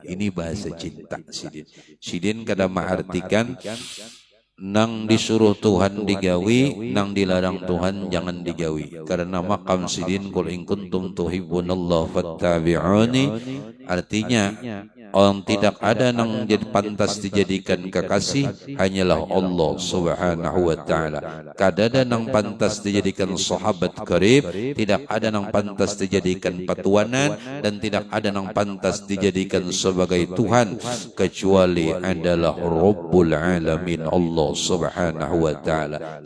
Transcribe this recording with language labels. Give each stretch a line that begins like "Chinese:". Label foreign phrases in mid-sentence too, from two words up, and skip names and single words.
Banjar: Ini bahasa cinta Sidin. Sidin kada mengartikan nang disuruh Tuhan digawi, nang dilarang Tuhan jangan digawi. Karena maqam Sidin
Arabic: qul in kuntum tuhibbunallah fattabi'uni,
Banjar: artinya orang tidak ada nang jadi pantas dijadikan kekasih hanyalah
Arabic: Allah Subhanahu wa taala.
Banjar: Kada ada nang pantas dijadikan sahabat karib, tidak ada nang pantas dijadikan patuanan, dan tidak ada nang pantas dijadikan sebagai Tuhan kecuali adalah
Arabic: Rabbul Alamin, Allah Subhanahu wa taala.